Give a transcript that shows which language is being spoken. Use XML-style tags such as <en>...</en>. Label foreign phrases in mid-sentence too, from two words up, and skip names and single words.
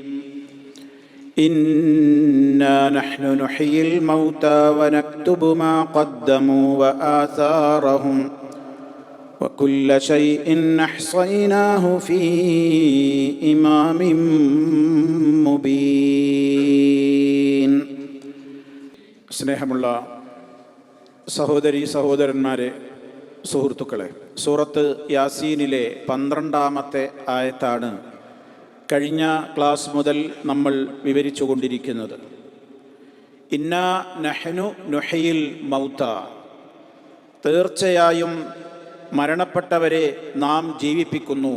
<ar>إنا نحن نحيي الموتى ونكتب ما قدموا وآثارهم وكل شيء أحصيناه في إمام مبين.</ar> <ml>സ്നേഹമുള്ള സഹോദരീ സഹോദരന്മാരെ, സുഹൃത്തുക്കളെ, സൂറത്ത് യാസീനിലെ 12-ാമത്തെ ആയത്താണ് കഴിഞ്ഞ ക്ലാസ് മുതൽ നമ്മൾ വിവരിച്ചു കൊണ്ടിരിക്കുന്നത്.</ml> <ar>إنا نحن نحيي الموتى,</ar> <ml>തീർച്ചയായും മരണപ്പെട്ടവരെ നാം ജീവിപ്പിക്കുന്നു.</ml>